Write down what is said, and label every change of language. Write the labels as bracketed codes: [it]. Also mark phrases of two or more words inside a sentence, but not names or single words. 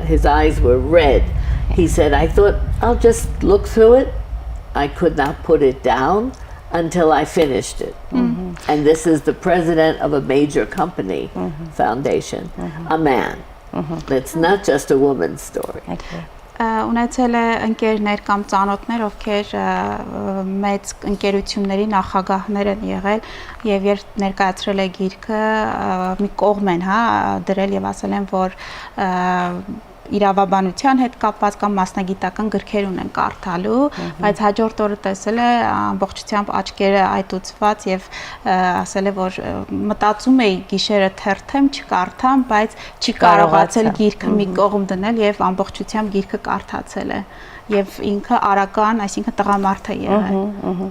[en] His eyes were red. He said, I thought I'll just look through it. I could not put it down until I finished it. And this is the president of a major company foundation, a man. It's not just a woman's story. Okay. [hy] Ունեցել է ընկերներ կամ ծանոթներ, ովքեր մեծ ընկերությունների նախագահներ են եղել եւ երբ ներկայացրել է գիրքը մի կողմ են, հա, դրել եւ ասել են, որ իրավաբանության հետ կապված կամ մասնագիտական գրքեր ունեն կարդալու, բայց հաջորդ օրը տեսել է ամբողջությամբ աչքերը այտուցված եւ ասել է, որ մտածում էի գիշերը թերթեմ, չկարդամ, բայց չի կարողացել գիրքը մի կողմ դնել եւ ամբողջությամբ գիրքը կարդացել է եւ ինքը արական, այսինքն տղամարդ է եղել։